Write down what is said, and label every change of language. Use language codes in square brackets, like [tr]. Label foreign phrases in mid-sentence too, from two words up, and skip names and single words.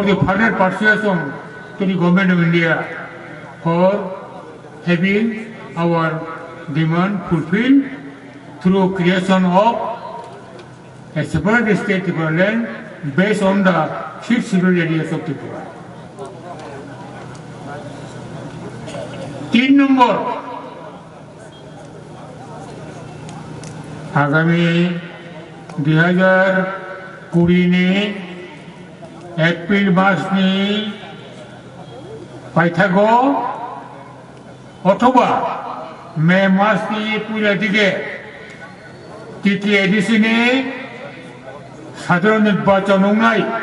[en] the further persuasion to the government of India for having our demand fulfilled through creation of a separate state Tripura land based on the 6 scheduled areas of Tripura. [brx] 3 number आगामी 2020 एप्रिल मासनि पाइथागो अथवा मे मासनि पहिला दिगे तृतीय एडिशननि साधारण निर्वाचन होनाय